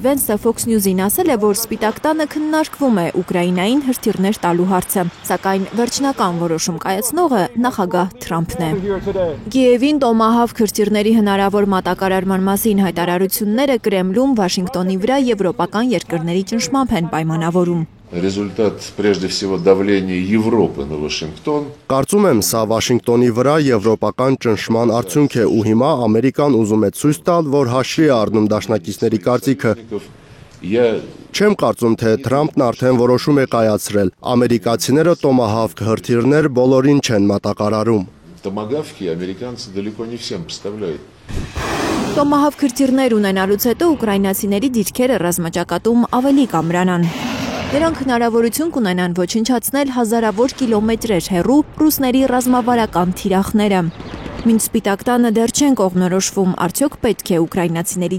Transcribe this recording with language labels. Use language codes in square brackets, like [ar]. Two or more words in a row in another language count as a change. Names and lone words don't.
[hy] Vance-ը Fox News-ին ասել է, որ Սպիտակ տանը քննարկվում է Ուկրաինային հրթիռներ տալու հարցը, սակայն վերջնական որոշում կայացնողը նախագահ Թրամփն է։ Կիևին տոմահավք հրթիռների հնարավոր մատակարարման մասին հայտարարությունները Կրեմլում Վաշինգտոնի վրա եվրոպական երկրների ճնշմամբ են պայմանավորում։ [ru] Результат прежде всего давления Европы на Вашингтон. [hy] Կարծում եմ, սա Վաշինգտոնի վրա եվրոպական ճնշման արդյունք է ու հիմա Ամերիկան ուզում է ցույց տալ, որ հաշվի է առնում դաշնակիցների կարծիքը։ Չեմ կարծում, թե Թրամփն արդեն որոշում է կայացրել։ Ամերիկացիները տոմահավք հրթիռներ բոլորին չեն մատակարարում։ [ru] Томагавки американцы далеко не всем поставляют. [hy] Տոմահավք հրթիռներ ունենալուց հետո ուկրաինացիների դիրքերը ռազմաճակատում ավելի կամրանան։ Նրանք հնարավորություն կունենան ոչնչացնել հազարավոր կիլոմետրեր հեռու ռուսների ռազմավարական թիրախները։ Մինչ Սպիտակ տանը դեռ չեն կողմնորոշվում, արդյոք պետք է ուկրաինացիների